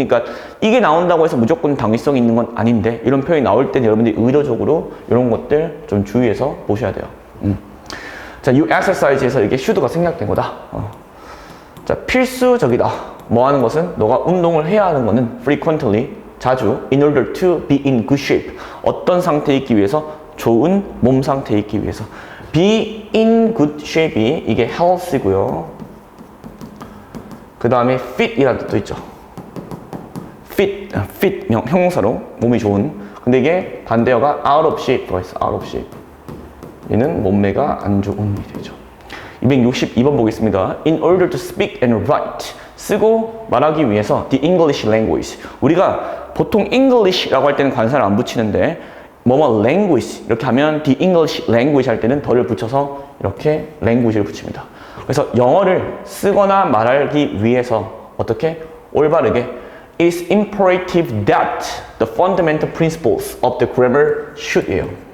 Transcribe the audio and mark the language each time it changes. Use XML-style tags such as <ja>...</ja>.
<ko>그러니까 이게 나온다고 해서 무조건 당위성이 있는 건 아닌데 이런 표현이 나올 때는 여러분들이 의도적으로 이런 것들 좀 주의해서 보셔야 돼요. 자,</ko> <en>you exercise</en> <ko>에서 이게 should가 생략된 거다. 자, 필수적이다. 뭐 하는 것은 너가 운동을 해야 하는 거는 frequently, 자주,</ko> <en>in order to be in good shape.</en> <ko>어떤 상태에 있기 위해서? 좋은 몸 상태에 있기 위해서.</ko> <en>be in good shape</en> <ko>이 이게 health이고요. 그 다음에 fit이라는 뜻도 있죠. fit 형용사로 몸이 좋은. 근데 이게 반대어가</ko> <en>out of shape</en> <ko>들어가 있어.</ko> <en>out of shape.</en> <ko>얘는 몸매가 안 좋은 이 되죠. 262번 보겠습니다.</ko> <en>In order to speak and write.</en> <ko>쓰고 말하기 위해서</ko> <en>the English language.</en> <ko>우리가 보통 English라고 할 때는 관사를 안 붙이는데 뭐뭐 language 이렇게 하면 the English language 할 때는 덜을 붙여서 이렇게 language를 붙입니다. 그래서 영어를 쓰거나 말하기 위해서 어떻게? 올바르게</ko> <en>It is imperative that the fundamental principles of the grammar should이에요.</en>